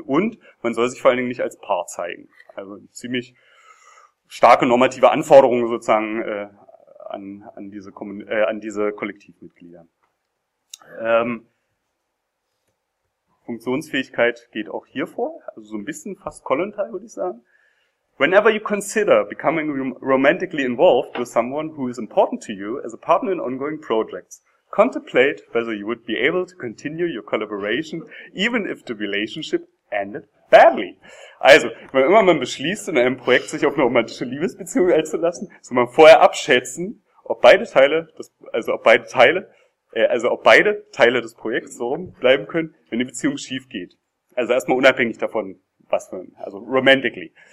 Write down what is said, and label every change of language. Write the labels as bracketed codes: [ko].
[de] Und man soll sich vor allen Dingen nicht als Paar zeigen. Also ziemlich starke normative Anforderungen sozusagen an diese Kollektivmitglieder. Funktionsfähigkeit geht auch hier vor, also so ein bisschen fast Kollontal, würde ich sagen. [en] Whenever you consider becoming romantically involved with someone who is important to you as a partner in ongoing projects, contemplate whether you would be able to continue your collaboration, even if the relationship ended badly. [de] Also, wenn immer man beschließt, in einem Projekt sich auf eine romantische Liebesbeziehung einzulassen, soll man vorher abschätzen, ob beide Teile des Projekts so bleiben können, wenn die Beziehung schief geht. Also erstmal unabhängig davon, also romantically.